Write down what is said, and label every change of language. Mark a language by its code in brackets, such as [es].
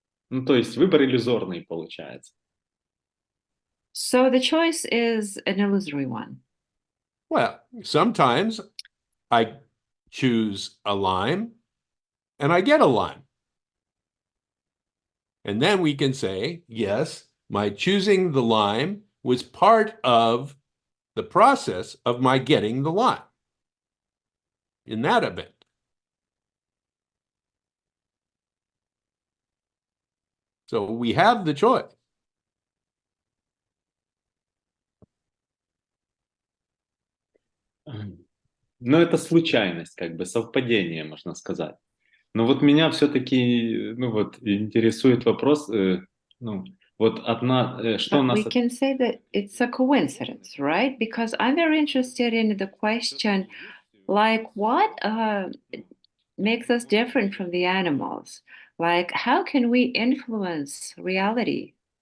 [ru] Ну, то есть выбор иллюзорный получается. [en] So the choice is an illusory one. Well, sometimes I choose a lime and I get a lime. And then we can say, yes, my choosing the lime was part of the process of my getting the lime in that event. So we have the choice. [ru] Ну, это случайность, как бы совпадение, можно сказать. Но вот меня все-таки, ну вот, интересует вопрос, ну, вот что [en] But [ru] нас... [en] we can say that it's a coincidence, right? Because I'm very interested in the question, like what makes us different from the animals? Like, how can we influence reality?